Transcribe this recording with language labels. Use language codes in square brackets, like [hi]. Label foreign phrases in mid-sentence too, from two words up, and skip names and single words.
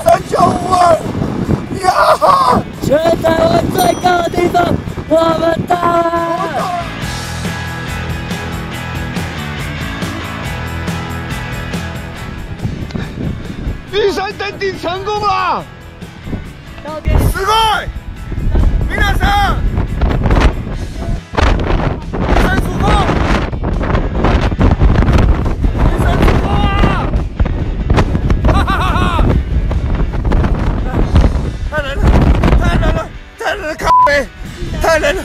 [zh] 395 呀！全台湾最高的地方，我们到了！玉山登顶成功了！ [ja] すごい！皆さん， [zh] 玉山主峰，玉山主峰啊！哈哈哈哈！太难了，太难了，太难了，靠北，太难了！